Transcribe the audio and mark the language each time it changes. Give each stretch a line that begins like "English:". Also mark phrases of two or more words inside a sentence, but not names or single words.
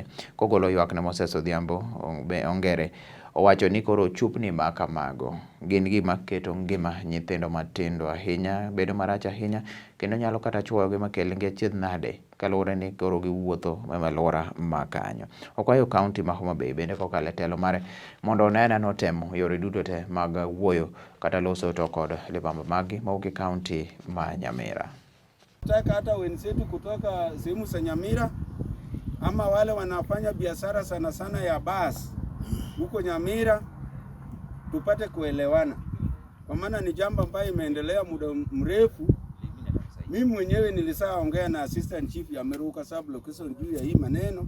Luo (Kenya and Tanzania): Kogolo ywakne Moses Odhiambo Ongere owacho ni koro chupni ma kamago gin gima keto ngima nyithindo matindo ahinya bedo marach ahinya, kendo nyalo kata chuoyogi makelgi achiedh nade kaluwore ni koro giwuotho e alwora ma kanyo. Okwayo kaunti ma Homa Bay bende kokalo e telo mare mondo onene notemo yore duto te mag wuoyo kata loso to kod libamba magi mawuok e kaunti ma Nyamira.
Swahili: Nataka hata wenzetu kutoka sehemu za Nyamira ama wale wanafanya biashara sana sana ya basi huko Nyamira tupate kuelewana, kwa maana ni jambo ambayo imeendelea muda mrefu. Mimi mwenyewe nilisaongea na
English: assistant chief
Swahili: ya Meruka
English: sub location
Swahili: juu ya hii maneno.